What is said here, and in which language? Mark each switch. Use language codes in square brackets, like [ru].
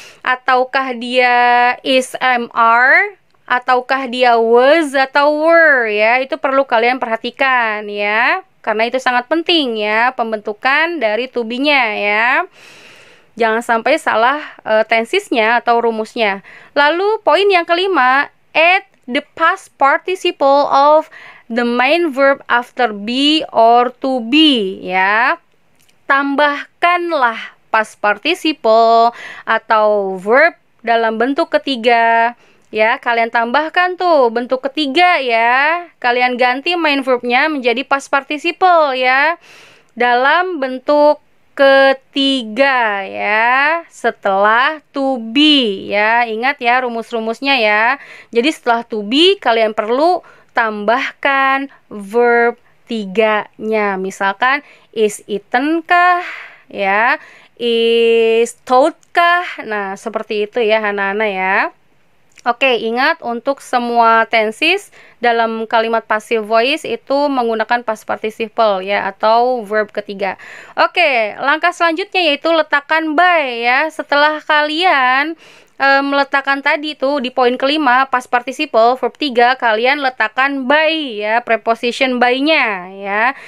[id] Ataukah dia is, am, are, ataukah dia was atau were ya. Itu perlu kalian perhatikan ya. Karena itu sangat penting ya pembentukan dari to be-nya ya. Jangan sampai salah tensisnya atau rumusnya. Lalu poin yang kelima, [en] add the past participle of the main verb after be or to be ya. [id] Tambahkanlah past participle atau verb dalam bentuk ketiga ya. Kalian tambahkan tuh bentuk ketiga ya. Kalian ganti main verbnya menjadi past participle ya dalam bentuk ketiga ya, setelah to be ya. Ingat ya rumus-rumusnya ya. Jadi setelah to be kalian perlu tambahkan verb tiganya. Misalkan is eaten kah ya, is taught kah. Nah, seperti itu ya anak-anak ya. Oke, ingat untuk semua tenses dalam kalimat passive voice itu menggunakan past participle ya atau verb ketiga. Oke, langkah selanjutnya yaitu letakkan by ya. Setelah kalian meletakkan tadi tuh di poin kelima past participle verb 3, kalian letakkan by ya, preposition by-nya ya.